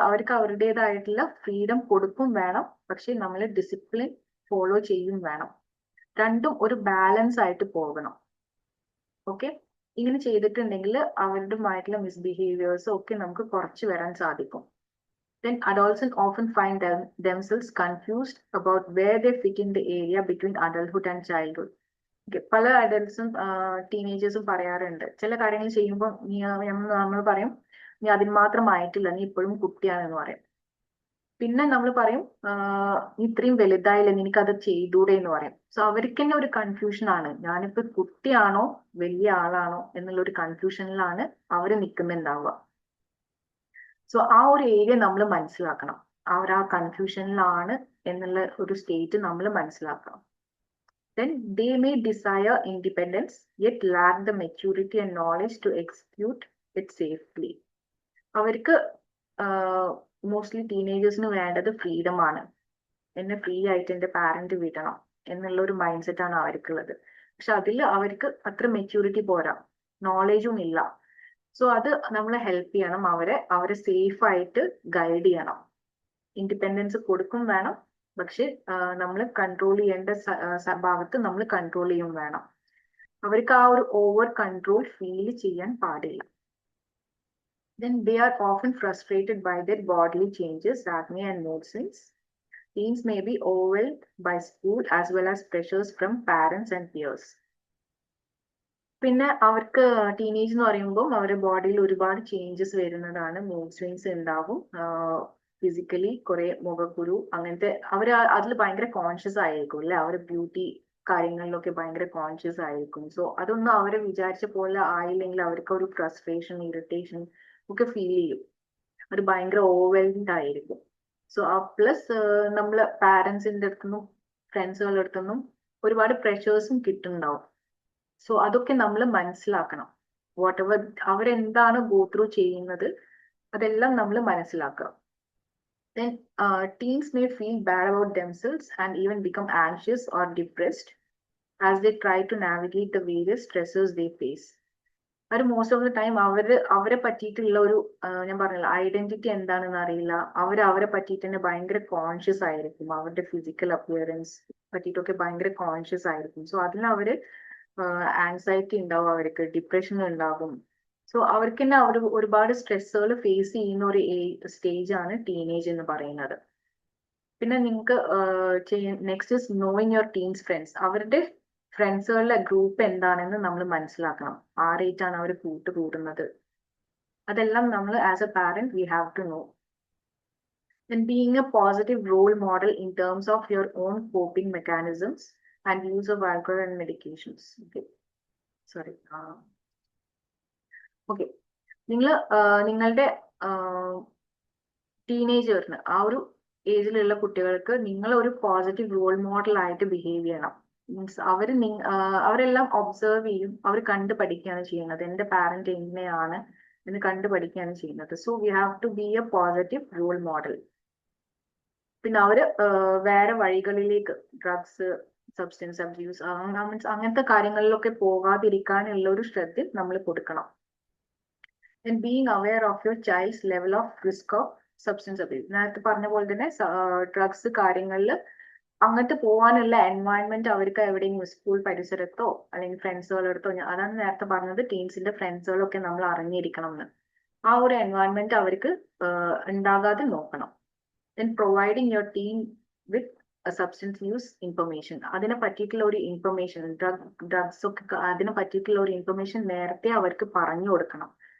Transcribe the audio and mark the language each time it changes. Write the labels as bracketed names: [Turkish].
[Malayalam] അവർക്ക് അവരുടേതായിട്ടുള്ള ഫ്രീഡം കൊടുക്കും വേണം, പക്ഷെ നമ്മൾ ഡിസിപ്ലിൻ ഫോളോ ചെയ്യും വേണം. രണ്ടും ഒരു ബാലൻസ് ആയിട്ട് പോകണം. ഓക്കെ, ഇങ്ങനെ ചെയ്തിട്ടുണ്ടെങ്കിൽ അവരുടെമായിട്ടുള്ള മിസ്ബിഹേവിയേഴ്സ് ഒക്കെ നമുക്ക് കുറച്ച് വരാൻ സാധിക്കും. [English] Then adolescents often find themselves confused about where they fit in the area between adulthood and childhood. [Malayalam] പല അഡൽട്സും ടീനേജേഴ്സും പറയാറുണ്ട്, ചില കാര്യങ്ങൾ ചെയ്യുമ്പോൾ നമ്മൾ പറയും നീ അതിന് മാത്രമായിട്ടില്ല, നീ ഇപ്പോഴും കുട്ടിയാണെന്ന് പറയും. പിന്നെ നമ്മൾ പറയും നീ ഇത്രയും വലുതായില്ല, നിനക്കത് ചെയ്തൂടെ എന്ന് പറയും. സോ അവർക്ക് തന്നെ ഒരു കൺഫ്യൂഷൻ ആണ്, ഞാനിപ്പോ കുട്ടിയാണോ വലിയ ആളാണോ എന്നുള്ള ഒരു കൺഫ്യൂഷനിലാണ് അവർ നിൽക്കുന്നുണ്ടാവുക. സോ ആ ഒരു ഏരിയ നമ്മൾ മനസ്സിലാക്കണം, അവർ ആ കൺഫ്യൂഷനിലാണ് എന്നുള്ള ഒരു സ്റ്റേറ്റ് നമ്മൾ മനസ്സിലാക്കണം. [English] Then they may desire independence yet lack the maturity and knowledge to execute it safely. [Malayalam] അവർക്ക് മോസ്റ്റ്ലി ടീനേജേഴ്സിന് വേണ്ടത് ഫ്രീഡം ആണ്. എന്നെ ഫ്രീ ആയിട്ട് എൻ്റെ പാരന്റ് വിടണം എന്നുള്ള ഒരു മൈൻഡ് സെറ്റ് ആണ് അവർക്കുള്ളത്. പക്ഷെ അതിൽ അവർക്ക് അത്ര മെച്യൂരിറ്റി പോരാ, നോളേജും ഇല്ല. സോ അത് നമ്മളെ ഹെൽപ്പ് ചെയ്യണം, അവരെ സേഫ് ആയിട്ട് ഗൈഡ് ചെയ്യണം. ഇൻഡിപെൻഡൻസ് കൊടുക്കും വേണം, പക്ഷെ നമ്മൾ കൺട്രോൾ ചെയ്യേണ്ട ഭാഗത്ത് നമ്മൾ കൺട്രോൾ ചെയ്യും വേണം. അവർക്ക് ആ ഒരു ഓവർ കൺട്രോൾ ഫീൽ ചെയ്യാൻ പാടില്ല. [English] Then they are often frustrated by their bodily changes, acne and mood swings. Teens may be overwhelmed by school as well as pressures from parents and peers. [Malayalam] പിന്നെ അവർക്ക് teenage എന്ന് പറയുമ്പോൾ അവരുടെ ബോഡിയിൽ ഒരുപാട് changes വരുന്നതാണ്. മൂഡ് സ്വിങ്സ് ഉണ്ടാവും, physically കുറെ മുഖക്കുരു, അങ്ങനത്തെ അവർ അതിൽ ഭയങ്കര കോൺഷ്യസ് ആയിരിക്കും അല്ലെ, അവർ ബ്യൂട്ടി കാര്യങ്ങളിലൊക്കെ ഭയങ്കര കോൺഷ്യസ് ആയിരിക്കും. സോ അതൊന്നും അവരെ വിചാരിച്ച പോലെ ആയില്ലെങ്കിൽ അവർക്ക് ഒരു ഫ്രസ്ട്രേഷൻ, ഇറിറ്റേഷൻ ഒക്കെ ഫീൽ ചെയ്യും, അവർ ഭയങ്കര ഓവർവെൽഡ് ആയിരിക്കും. സോ പ്ലസ് നമ്മൾ പാരന്റ്സിന്റെ അടുത്തുനിന്നും ഫ്രണ്ട്സുകളുടെ അടുത്തുനിന്നും ഒരുപാട് പ്രഷേഴ്സും കിട്ടുന്നുണ്ടാവും. സോ അതൊക്കെ നമ്മൾ മനസ്സിലാക്കണം. [English] whatever [Malayalam] അവരെന്താണ് ഗോ ത്രൂ ചെയ്യുന്നത് അതെല്ലാം നമ്മൾ മനസ്സിലാക്കുക. [English] Then teens may feel bad about themselves and even become anxious or depressed as they try to navigate the various stressors they face. [Malayalam] Our [English] most of the time [Malayalam] അവരെ പറ്റിയിട്ടുള്ള ഒരു ഞാൻ പറഞ്ഞില്ല ഐഡന്റിറ്റി എന്താണെന്ന് അറിയില്ല. അവരെ പറ്റിയിട്ട് തന്നെ ഭയങ്കര കോൺഷ്യസ് ആയിരിക്കും, അവരുടെ ഫിസിക്കൽ അപ്പിയറൻസ് പറ്റിയിട്ടൊക്കെ ഭയങ്കര കോൺഷ്യസ് ആയിരിക്കും. സോ അതിൽ അവര് ആൻസൈറ്റി ഉണ്ടാവും, അവർക്ക് ഡിപ്രഷൻ ഉണ്ടാകും. സോ അവർക്ക് തന്നെ അവർ ഒരുപാട് സ്ട്രെസ്സുകൾ ഫേസ് ചെയ്യുന്ന ഒരു സ്റ്റേജ് ആണ് ടീനേജ് എന്ന് പറയുന്നത്. പിന്നെ നിങ്ങൾക്ക് [English] Next is knowing your teens friends. [Malayalam] അവരുടെ ഫ്രണ്ട്സുകളുടെ ഗ്രൂപ്പ് എന്താണെന്ന് നമ്മൾ മനസ്സിലാക്കണം, ആരായിട്ടാണ് അവർ കൂട്ടുകൂടുന്നത്, അതെല്ലാം നമ്മൾ [English] As a parent we have to know. Then being a positive role model in terms of your own coping mechanisms and use of alcohol and medications. Okay, sorry. [Malayalam] Okay, നിങ്ങളുടെ ടീനേജേഴ്സിന് ആ ഒരു ഏജിലുള്ള കുട്ടികൾക്ക് നിങ്ങൾ ഒരു പോസിറ്റീവ് റോൾ മോഡൽ ആയിട്ട് behave ചെയ്യണം. Means അവരെല്ലാം observe ചെയ്യും, അവർ കണ്ടു പഠിക്കുകയാണ് ചെയ്യുന്നത്, എൻ്റെ പാരന്റ് എങ്ങനെയാണ് എന്ന് കണ്ടു പഠിക്കുകയാണ് ചെയ്യുന്നത്. So [English] We have to be a positive role model. [Malayalam] പിന്നെ അവര് വേറെ വഴികളിലേക്ക് ഡ്രഗ്സ്, സബ്സ്റ്റൻസ് അബ്യൂസ് അങ്ങനത്തെ കാര്യങ്ങളിലൊക്കെ പോകാതിരിക്കാനുള്ള ഒരു ശ്രദ്ധ നമ്മൾ കൊടുക്കണം. [English] And being aware of your child's level of risk of substance abuse. [Malayalam] നേരത്തെ പറഞ്ഞ പോലെ തന്നെ ഡ്രഗ്സ് കാര്യങ്ങളിൽ അങ്ങോട്ട് പോകാനുള്ള എൻവയൺമെന്റ് അവർക്ക് എവിടെയെങ്കിലും സ്കൂൾ പരിസരത്തോ അല്ലെങ്കിൽ ഫ്രണ്ട്സുകളുടെ അടുത്തോ, അതാണ് നേരത്തെ പറഞ്ഞത് ടീൻസിന്റെ ഫ്രണ്ട്സുകളൊക്കെ നമ്മൾ അറിഞ്ഞിരിക്കണം എന്ന്. ആ ഒരു എൻവയൺമെന്റ് അവർക്ക് ഉണ്ടാകാതെ നോക്കണം. [English] then providing your team with a substance use information, [Malayalam] അതിനെ പറ്റിയിട്ടുള്ള ഒരു ഇൻഫർമേഷൻ, ഡ്രഗ്സ് ഒക്കെ അതിനെ പറ്റിയിട്ടുള്ള ഒരു ഇൻഫർമേഷൻ നേരത്തെ അവർക്ക് പറഞ്ഞു കൊടുക്കണം.